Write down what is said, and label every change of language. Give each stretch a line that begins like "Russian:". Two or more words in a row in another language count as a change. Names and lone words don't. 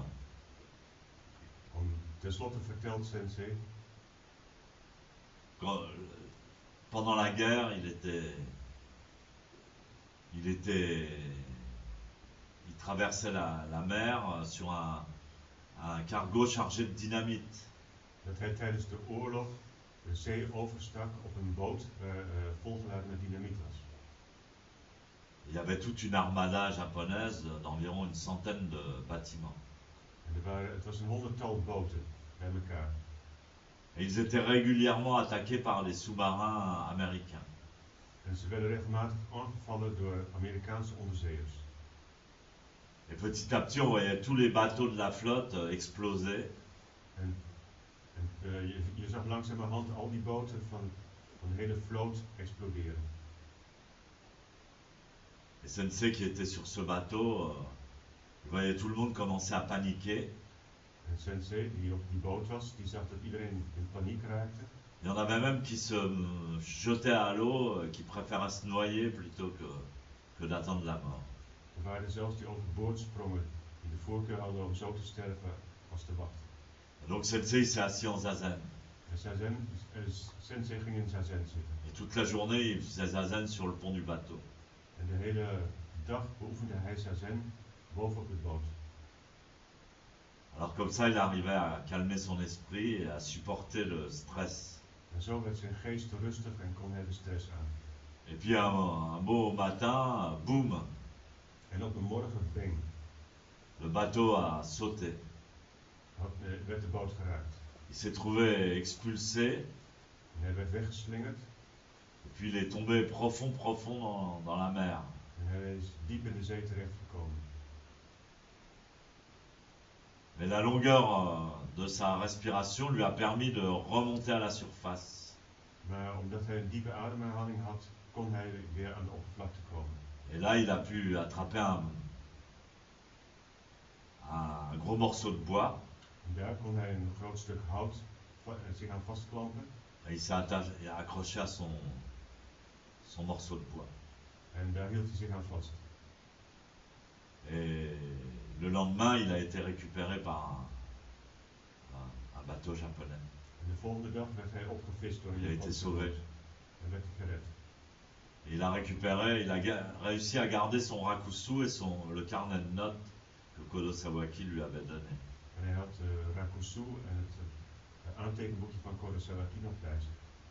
Dutch: Tenslotte vertelt Sensei,
French: pendant la guerre, il traversait la mer sur un cargo chargé de dynamite.
Dutch: dat hij tijdens de oorlog de zee overstak op een boot volgeladen met dynamiet was.
French: Il y avait toute une armada japonaise d'environ une centaine de bâtiments.
Dutch: En het was een 100-tal boten bij elkaar.
French: Et ils étaient régulièrement attaqués par les sous-marins américains.
Dutch: En ze werden regelmatig aangevallen door Amerikaanse onderzeeërs.
French: Et petit à petit, on voyait tous les bateaux de la flotte exploser.
Dutch: En je zag langzamerhand al die boten van de hele vloot exploderen.
French: Et Sensei qui était sur ce bateau, il voyait tout le monde commencer à paniquer.
Dutch: En Sensei, die op die boot was, die zag dat iedereen in paniek raakte.
French: Il y en avait même qui se jetaient à l'eau, qui préféraient se noyer plutôt que d'attendre la mort.
Dutch: Er waren zelfs die overboord sprongen, die de voorkeur hadden om zo te sterven als de wacht.
French: Donc Sensei s'est assis en zazen.
Dutch: Sensei ging in zazen zitten.
French: Et toute la journée, il faisait zazen sur le pont du bateau.
Dutch: En de hele dag beoefende hij zazen bovenop de boot.
French: Alors comme ça, il arrivait à calmer son esprit et à supporter le stress.
Dutch: En zo werd zijn geest rustig en kon hij de stress aan.
French: Et puis un beau matin, boum,
Dutch: En op een morgen, bang,
French: le bateau a sauté.
Dutch: werd de boot geraakt.
French: Il s'est trouvé expulsé,
Dutch: En hij werd weggeslingerd
French: et puis il est tombé profond dans la mer.
Dutch: en hij is diep in de zee terechtgekomen.
French: Mais la longueur de sa respiration lui a permis de remonter à la surface.
Dutch: Maar omdat hij een diepe ademhaling had, kon hij weer aan de oppervlakte komen.
French: Et là, il a pu attraper un gros morceau de bois.
Dutch: En daar kon hij een groot stuk hout zich aan vastklampen.
French: Et il s'est accroché à son morceau de bois.
Dutch: En daar hield hij zich aan vast.
French: Et le lendemain, il a été récupéré par un bateau japonais.
Dutch: En de volgende dag werd hij opgevist door een
French: Il a été
Dutch: Japanse
French: sauvé.
Dutch: boot. En werd hij gered.
French: Et il a récupéré, il a réussi à garder son rakusu et le carnet de notes que Kodo Sawaki lui avait donné.
Dutch: En hij had Rakusu en het aantekenboekje van Kodo Sawaki nog bij zich.